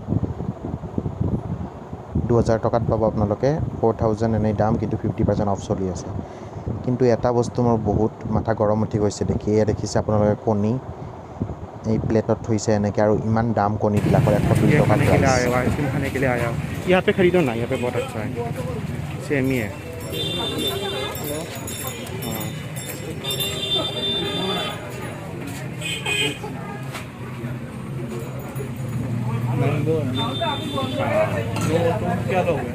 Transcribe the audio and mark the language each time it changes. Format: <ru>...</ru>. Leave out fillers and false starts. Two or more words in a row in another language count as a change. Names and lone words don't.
<as>2000 টকাত পাব আপোনালোকে। 4000 এনেই দাম, কিন্তু 50% অফ চলি আছে। কিন্তু এটা বস্তু মোৰ বহুত মাথা গৰম উঠি গৈছে দেখি। এয়া দেখিছে আপোনালোকে কণী এই প্লেটত থৈছে এনেকৈ, আৰু ইমান দাম কণীবিলাকৰ। 102 টকা প্ৰাইচ।</as> <hi>आइसक्रीम खाने के लिए आया हूँ। यहाँ पे खरीदो ना, यहाँ पे बहुत अच्छा है। सेम ही है। हाँ, मैंगो क्या लोगे?</hi>